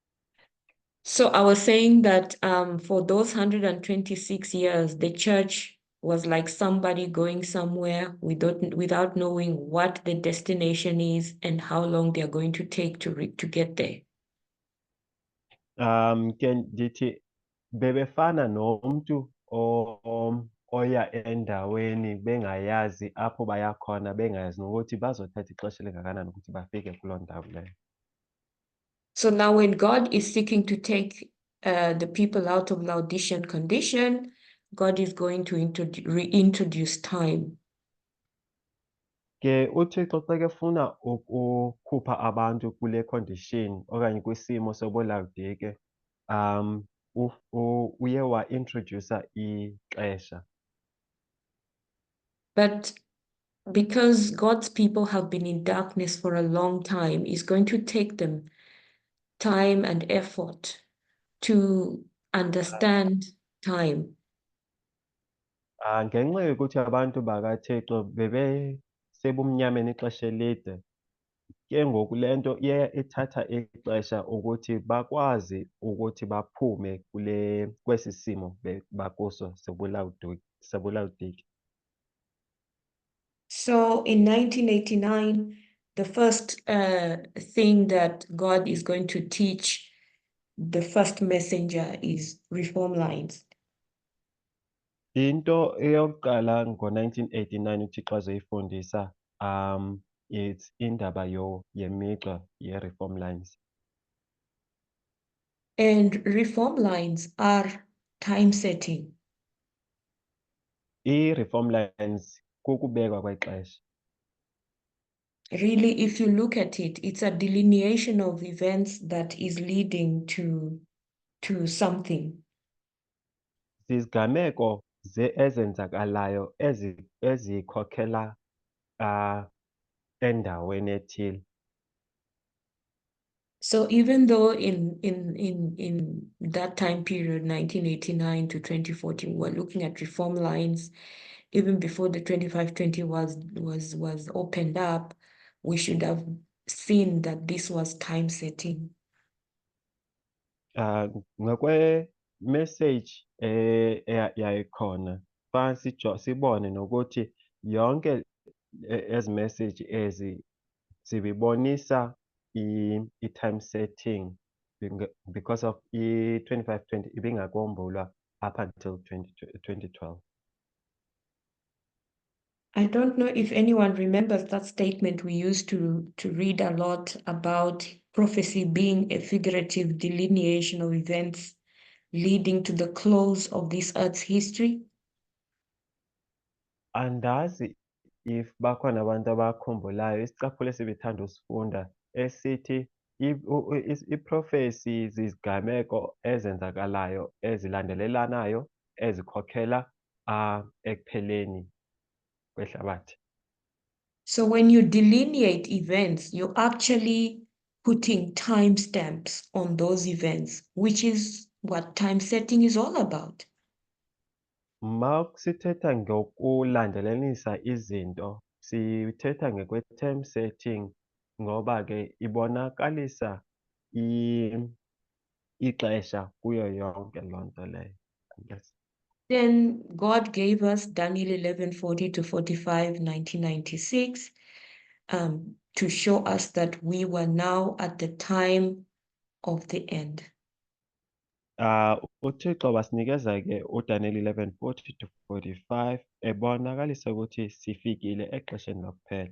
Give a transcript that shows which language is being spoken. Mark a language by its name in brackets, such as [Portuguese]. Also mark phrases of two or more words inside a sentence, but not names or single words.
[English] so I was saying that for those 126 years, the church was like somebody going somewhere without knowing what the destination is and how long they're going to take to get there. [Xhosa] Ke ndithi bebefana nomuntu oya endaweni bengayazi apho baya khona, bengayazi nokuthi bazothatha ixesha elingakanani ukuthi bafike kuloo ndawo leyo. [English] So now when God is seeking to take the people out of Laodicean condition, God is going to reintroduce time. [Xhosa] Ke uThixo xa kefuna ukukhupha abantu kule condition okanye kwisimo sobolaudike, uye wa-introducer ixesha. [English] But because God's people have been in darkness for a long time, it's going to take them time and effort to understand time. [Xhosa] Ngenxa yokuthi abantu bakaThixo sebumnyameni ixesha elide, ke ngoku le nto iye ithatha ixesha ukuthi bakwazi ukuthi baphume kwesi simo bakuso sobulaudiki. [English] So in 1989, the first thing that God is going to teach the first messenger is reform lines. [Xhosa] Into eyokuqala ngo-1989 uThixo azoyifundisa it's indaba yemigca ye- [English] reform lines. And reform lines are time setting. [Xhosa] I- [English] reform lines [Xhosa] kukubekwa kwexesha. [English] Really, if you look at it, it's a delineation of events that is leading to something. [Xhosa] Zizigameko ezenzakalayo ezikhokhela endaweni ethile. [English] So even though in that time period, 1989 to 2014, we're looking at reform lines, even before the 2520 was opened up, we should have seen that this was time setting. [Xhosa] Ngokwe-message yayikhona sibone nokuthi yonke ezi message ezi zibibonisa i- [English] time setting because of [Xhosa] i-2520 ibingakombulwa [English] up until 2012. I don't know if anyone remembers that statement we used to read a lot about prophecy being a figurative delineation of events leading to the close of this earth's history. [Xhosa] Andazi if bakhona abantu abakhumbulayo isicaphulo esibethanda usifunda esithi i-prophecy zizigameko ezenzakalayo ezilandelelanayo ezikhokhela ekupheleni kwehlabathi. [English] So when you delineate events, you're actually putting timestamps on those events, which is what time setting is all about. [Xhosa] Sithetha ngokulandelenisa izinto, sithetha ngokwe- [English] time setting [Xhosa] ngoba ke ibonakalisa ixesha kuyo yonke loo nto leyo, [English] I guess. Then God gave us Daniel 11:40 to 45, 1996, to show us that we were now at the time of the end. [Xhosa] uThixo wasinikeza ke uDaniel 11:40 to 45 ebonakalisa ukuthi sifikile exesheni lokuphela.